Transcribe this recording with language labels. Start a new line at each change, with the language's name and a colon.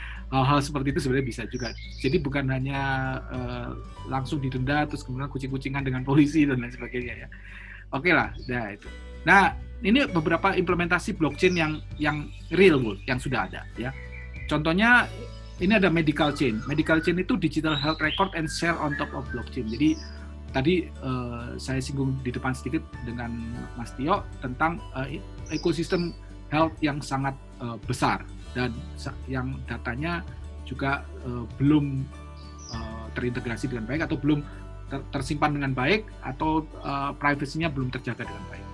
Indonesian: Hal-hal seperti itu sebenarnya bisa juga. Jadi bukan hanya langsung didenda terus kemudian kucing-kucingan dengan polisi dan lain sebagainya ya. Oke lah, itu. Nah, ini beberapa implementasi blockchain yang real world, yang sudah ada ya. Contohnya ini ada medical chain.
English: Medical chain itu digital health record and share on top of blockchain.
Indonesian: Jadi tadi saya singgung di depan sedikit dengan Mas Tio tentang ekosistem health yang sangat besar dan yang datanya juga belum terintegrasi dengan baik atau belum tersimpan dengan baik atau privasinya belum terjaga dengan baik.